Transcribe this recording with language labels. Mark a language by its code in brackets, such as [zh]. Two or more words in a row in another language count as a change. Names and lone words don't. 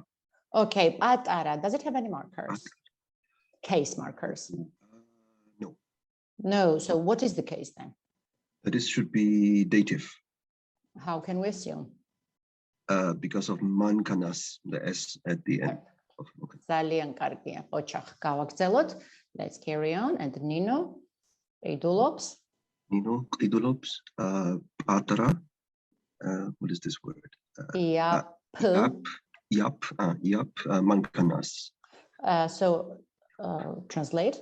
[en] Okay, patara. Does it have any markers? Case markers? No. No. So what is the case then? This should be dative. How can we assume? Because of mankanas, the S at the end. Okay. [ka] ძალიან კარგია. ოჩახ გავაგრძელოთ. [en] Let's carry on. And Nino qidulobs. [ka] Nino ყიდულობს პატარა. [en] What is this word? Yap. Mankanas. So translate.